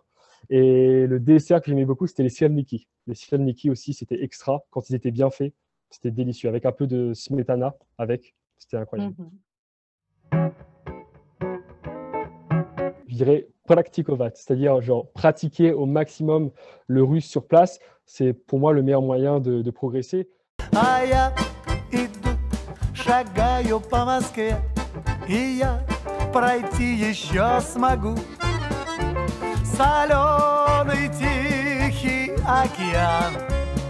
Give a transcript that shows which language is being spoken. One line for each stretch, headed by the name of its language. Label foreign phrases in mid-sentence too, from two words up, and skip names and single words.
French: Et le dessert que j'aimais beaucoup, c'était les sirniki. Les sirniki aussi, c'était extra quand ils étaient bien faits. C'était délicieux, avec un peu de smetana, c'était incroyable. Je dirais praktikovat, c'est-à-dire genre pratiquer au maximum le russe sur place. C'est pour moi le meilleur moyen de progresser.
Russian: А я иду, шагаю по Москве, и я пройти еще смогу. Соленый тихий океан